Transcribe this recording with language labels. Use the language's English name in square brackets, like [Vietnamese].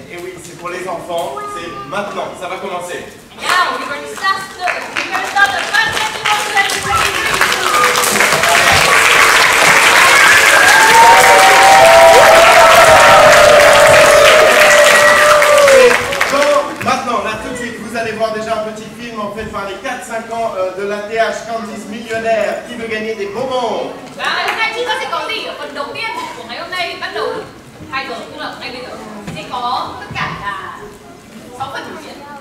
[French] Et oui, c'est pour les enfants, c'est maintenant, ça va commencer. [English] Now we're going to start the Pass Festival 2023. [French] Maintenant, là tout de suite, vous allez voir déjà un petit film en fait par les 4-5 ans de l'ATH Candice Millionnaire qui veut gagner des bonbons. [Vietnamese] Và hôm nay chúng ta sẽ có gì ở phần đầu tiên của ngày hôm nay, bắt đầu 2 giờ, tức là ngay bây giờ sẽ có tất cả là 6 phần biểu diễn.